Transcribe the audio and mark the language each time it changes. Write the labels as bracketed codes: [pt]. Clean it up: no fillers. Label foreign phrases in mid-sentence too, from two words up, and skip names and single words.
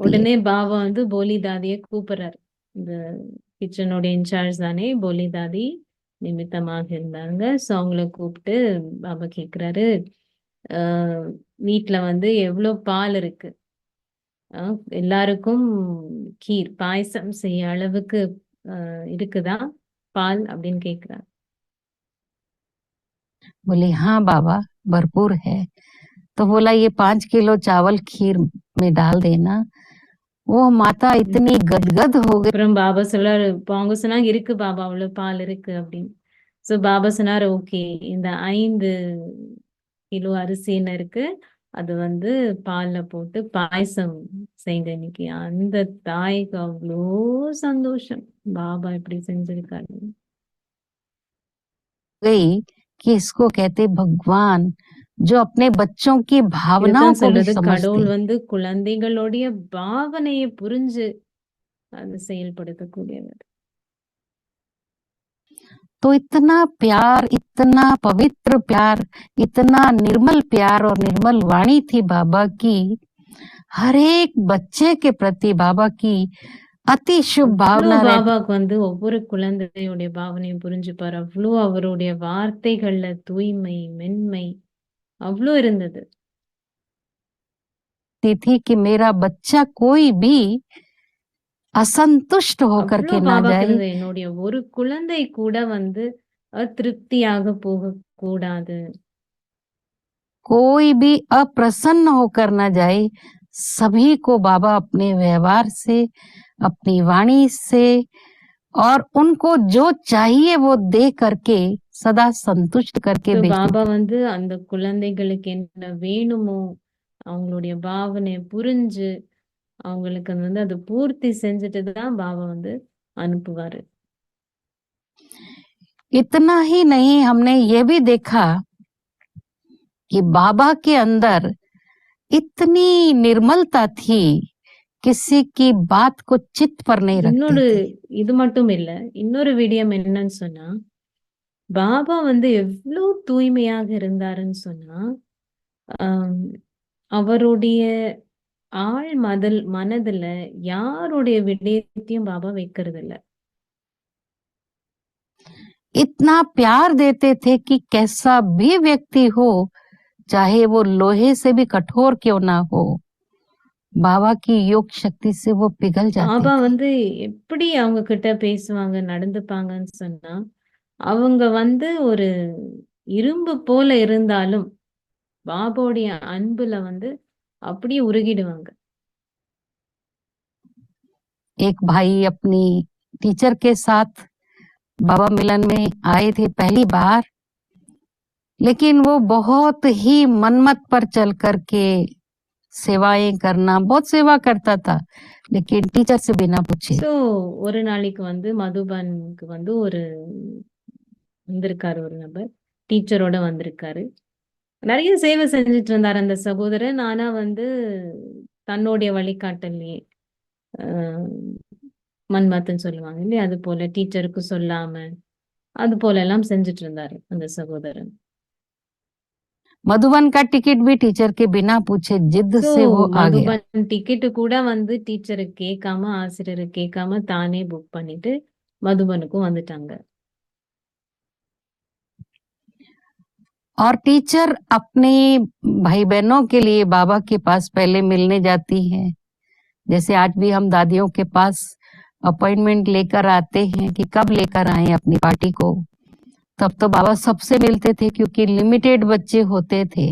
[ta] உடனே பாபா வந்து போலி தாதியை கூப்பிடுறாரு. இந்த கிச்சனோட இன்சார்ஜ் தானே போலி தாதி நிமித்தமாக இருந்தாங்க. ஸோ அவங்கள கூப்பிட்டு பாபா கேட்குறாரு, வீட்டில் வந்து எவ்வளோ பால் இருக்கு, எல்லாருக்கும் கீர் பாயசம் செய்ய அளவுக்கு இருக்குதா பால் அப்படின்னு கேட்குறாரு. [hi] बोली हाँ बाबा, भरपूर है। तो बोला ये 5 किलो चावल खीर में डाल देना। वो माता इतनी गदगद हो गई। [ta] அப்புறம் பாபா சொல்றாரு, இப்போ அவங்க சொன்னாங்க இருக்கு பாபா அவ்வளோ பால் இருக்கு அப்படின்னு. ஸோ பாபா சொன்னார், ஓகே, இந்த 5 கிலோ அரிசி என்ன இருக்கு, அது வந்து பால்ல போட்டு பாயசம் செய்யுங்க இன்னைக்கு. அந்த தாய்க்கு அவ்வளோ சந்தோஷம், பாபா இப்படி செஞ்சிருக்காரு. [hi] गई कि इसको कहते भगवान, जो अपने बच्चों की भावनाओं இதுதான் को भी [ta] சொல்றது, கடவுள் [hi] समझते। [ta] வந்து குழந்தைகளுடைய பாவனையை புரிஞ்சு அது செயல்படுத்தக்கூடியவர். [hi] तो इतना प्यार, इतना पवित्र प्यार, इतना निर्मल प्यार और निर्मल वाणी थी बाबा की, हर एक बच्चे के प्रति बाबा की अति शुभ அவ்வளோ भावना रहती। [ta] பாபாவுக்கு வந்து ஒவ்வொரு குழந்தையுடைய பாவனையும் புரிஞ்சுப்பாரு. அவ்வளோ அவருடைய வார்த்தைகள்ல தூய்மை, மென்மை அவ்வளோ இருந்தது. [hi] थी कि मेरा बच्चा कोई भी असंतुष्ट होकर அவ்வளோ के ना பாபாக்கு जाए, [ta] இருந்தது, என்னுடைய ஒரு குழந்தை கூட வந்து அதிருப்தியாக போக கூடாது. [hi] कोई भी अप्रसन्न होकर ना जाए। सभी को बाबा अपने व्यवहार से, अपनी वाणी से और उनको जो चाहिए वो दे करके सदा संतुष्ट करके So, भेजते பாபா थे। [ta] வந்து அந்த குழந்தைகளுக்கு என்ன வேணுமோ அவங்களுடைய பாவனையை புரிஞ்சு அவங்களுக்கு வந்து அதை பூர்த்தி செஞ்சுட்டு தான் பாபா வந்து அனுப்புவாரு. [hi] इतना ही नहीं, हमने ये भी देखा कि बाबा के अंदर इतनी निर्मलता थी, किसी की बात को चित्त पर नहीं रखते இன்னொரு थे। [ta] இது மட்டும் இல்ல, இன்னொரு விடயம் என்னன்னு சொன்னா, பாபா வந்து எவ்வளவு தூய்மையாக இருந்தாருன்னு சொன்னா, ஆம், அவருடைய ஆழ் மனதுல யாருடைய விடயத்தையும் பாபா வைக்கிறது இல்ல. [hi] इतना प्यार देते थे कि कैसा भी व्यक्ति हो, चाहे वो लोहे से भी कठोर क्यों ना हो, बाबा की योग शक्ति से वो पिघल जाते பாபா थे। [ta] வந்து எப்படி அவங்க கிட்ட பேசுவாங்க, நடந்துப்பாங்கன்னு சொன்னா, அவங்க வந்து ஒரு இரும்பு போல இருந்தாலும் பாபாவுடைய அன்புல வந்து அப்படியே உருகிடுவாங்க. [hi] एक भाई अपनी टीचर के साथ बाबा मिलन में आए थे पहली बार, लेकिन वो बहुत ही मनमत पर चल करके सेवाएं करना, बहुत सेवा करता था, लेकिन टीचर से बिना पूछे। [ta] ஸோ ஒரு நாளைக்கு வந்து மதுபனுக்கு வந்து வந்திருக்காரு ஒரு நபர், டீச்சரோட வந்திருக்காரு. நிறைய சேவை செஞ்சுட்டு இருந்தார் அந்த சகோதரன். ஆனா வந்து தன்னுடைய வழிகாட்டலையே மன்மத்துன்னு சொல்லுவாங்க இல்லையா, அது போல டீச்சருக்கு சொல்லாம அது போல எல்லாம் செஞ்சுட்டு இருந்தாரு அந்த சகோதரன். [hi] मधुबन का टिकट भी टीचर के बिना पूछे जिद ஸோ से वो आ गया। [ta] மதுபன் டிக்கெட்டு கூட வந்து டீச்சருக்கு கேட்காம, ஆசிரியருக்கு கேட்காம தானே புக் பண்ணிட்டு மதுபனுக்கும் வந்துட்டாங்க. [hi] और टीचर अपने भाई बहनों के लिए बाबा के पास पहले मिलने जाती है। जैसे आज भी हम दादियों के पास अपॉइंटमेंट लेकर आते हैं कि कब लेकर आए अपनी पार्टी को, तब तो बाबा सबसे मिलते थे क्योंकि लिमिटेड बच्चे होते थे।